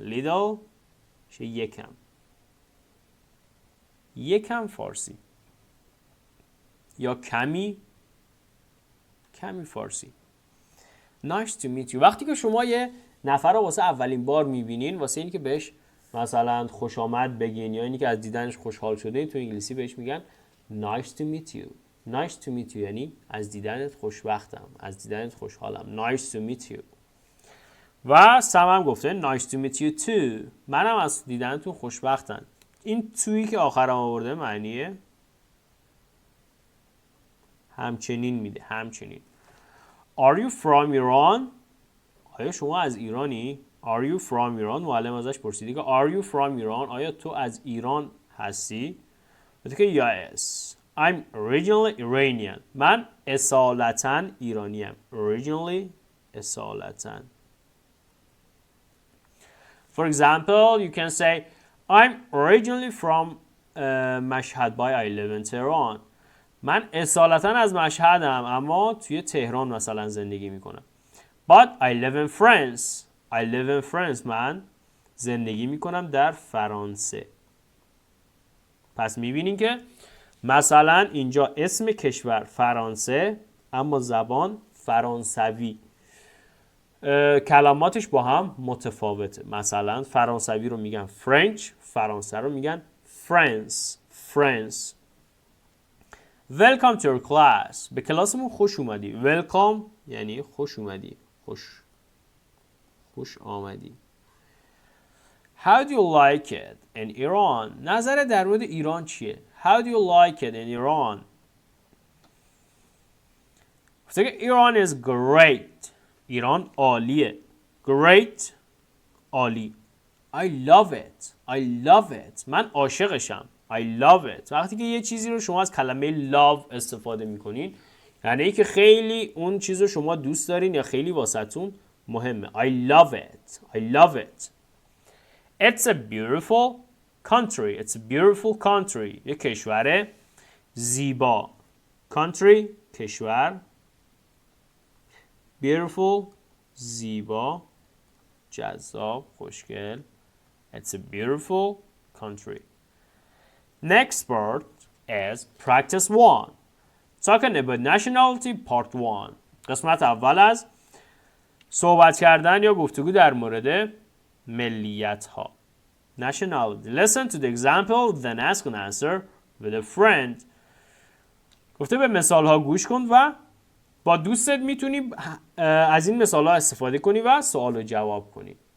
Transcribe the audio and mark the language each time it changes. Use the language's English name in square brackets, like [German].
[Persian] Little شه یکم فارسی یا کمی فارسی. [English] Nice to meet you. [Persian] وقتی که شما یه نفر رو واسه اولین بار میبینین، واسه اینی که بهش مثلا خوش آمد بگین یا اینی که از دیدنش خوشحال شده، تو انگلیسی بهش میگن [English] nice to meet you. nice to meet you [Persian] یعنی از دیدنت خوشبختم، از دیدنت خوشحالم. nice to meet you. و سم هم گفته [English] nice to meet you too. [Persian] منم از دیدنتون خوشبختم. این تویی که آخرم آورده معنیه همچنین میده، همچنین. [English] Are you from Iran? [Persian] آیا شما از ایرانی؟ [English] Are you from Iran؟ [Persian] معلم ازش پرسیدی که Are you from Iran؟ آیا تو از ایران هستی؟ گفته که Yes. [English] I'm originally Iranian. [Persian] من اصالتاً ایرانیم. Originally اصالتاً. [English] For example, you can say I'm originally from Mashhad but I live in Tehran. [Persian] من اصالتاً از مشهدم اما توی تهران مثلا زندگی میکنم. [English] But I live in France. I live in France. [Persian] من زندگی میکنم در فرانسه. پس میبینین که مثلا اینجا اسم کشور فرانسه اما زبان فرانسوی. کلماتش با هم متفاوته. مثلا فرانسوی رو میگن French، فرانسه رو میگن France. [English] France. Welcome to your class. [Persian] به کلاسمون خوش اومدی. Welcome یعنی خوش اومدی. خوش آمدی. [English] How do you like it in Iran? [Persian] نظر در مورد ایران چیه؟ [English] How do you like it in Iran? [Persian] گفته که [English] Iran is great. [Persian] ایران عالیه. [English] Great عالی. I love it. I love it. [Persian] من عاشقشم. [English] I love it. [Persian] وقتی که یه چیزی رو شما از کلمه love استفاده میکنین یعنی ای که خیلی اون چیز رو شما دوست دارین یا خیلی واسهتون مهمه. [English] I love it. I love it. It's a beautiful country. It's a beautiful country. [Persian] یه کشور زیبا. Country کشور. Beautiful زیبا. جذاب. خوشگل. [English] It's a beautiful country. Next part is practice 1. Talking about nationality part 1. [Persian] قسمت اول از صحبت کردن یا گفتگو در مورد ملیت ها. [English] Nationality. Listen to the example then ask and answer with a friend. [Persian] گفته به مثال ها گوش کن و با دوستت میتونی از این مثال ها استفاده کنی و سوال رو جواب کنی.